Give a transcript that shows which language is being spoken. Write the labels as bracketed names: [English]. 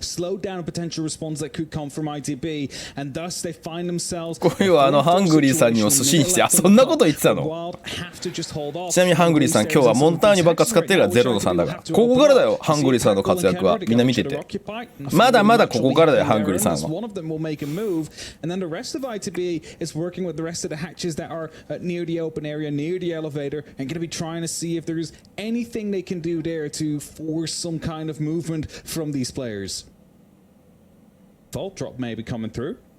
[English] slowed down a potential response that could come from ITB, and thus they find themselves. [Japanese] これはハングリーさんにも寿司にして、あ、そんなこと言ってたの。ちなみにハングリーさん今日はモンターニュばっか使ってるから0の3だから。ここからだよハングリーさんの活躍は。みんな見てて。まだまだここからだよハングリーさんは。 [English] One of them will make a move, and then the rest of ITB is working with the rest of the hatches that are near the open area, near the elevator, and going to be trying to see if there's anything they can do there to force some kind of movement from these players. Vault drop may be coming through.